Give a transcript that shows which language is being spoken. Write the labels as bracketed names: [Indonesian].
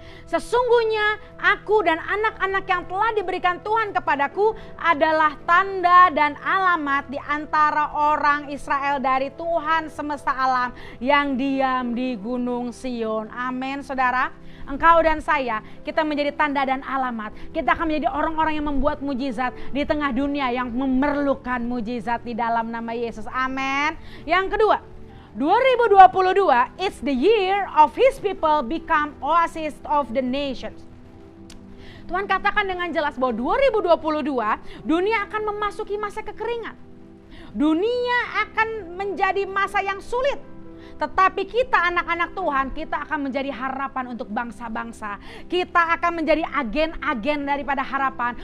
[Indonesian] Sesungguhnya aku dan anak-anak yang telah diberikan Tuhan kepadaku adalah tanda dan alamat di antara orang Israel dari Tuhan semesta alam yang diam di Gunung Sion. Amin saudara. Engkau dan saya, kita menjadi tanda dan alamat. Kita akan menjadi orang-orang yang membuat mujizat di tengah dunia yang memerlukan mujizat di dalam nama Yesus. Amin. Yang kedua, [English] 2022 is the year of His people become oasis of the nations. [Indonesian] Tuhan katakan dengan jelas bahwa 2022 dunia akan memasuki masa kekeringan. Dunia akan menjadi masa yang sulit. Tetapi kita anak-anak Tuhan, kita akan menjadi harapan untuk bangsa-bangsa. Kita akan menjadi agen-agen daripada harapan.